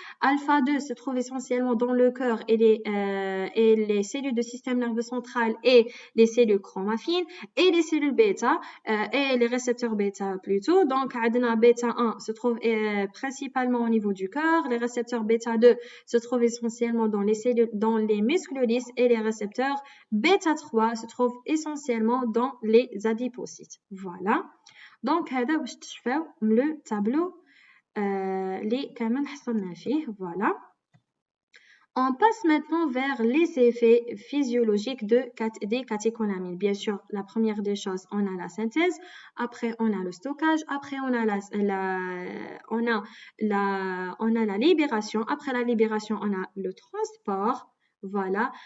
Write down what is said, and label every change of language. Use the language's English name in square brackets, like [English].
[French] Alpha 2 se trouve essentiellement dans le cœur et les cellules du système nerveux central et les cellules chromophiles et les cellules bêta et les récepteurs bêta plutôt. Donc, عندنا bêta 1 se trouve principalement au niveau du cœur. Les récepteurs bêta 2 se trouvent essentiellement dans les muscles lisses et les récepteurs bêta 3 se trouve essentiellement dans les adipocytes. Voilà. [Arabic] Donc, هذا واش تشفاو le tableau اللي كامل حصلنا فيه. [French] Voilà. On passe maintenant vers les effets physiologiques des catécholamines. Bien sûr, la première des choses, on a la synthèse, après on a le stockage, après on a la libération, après la libération, on a le transport. Voilà.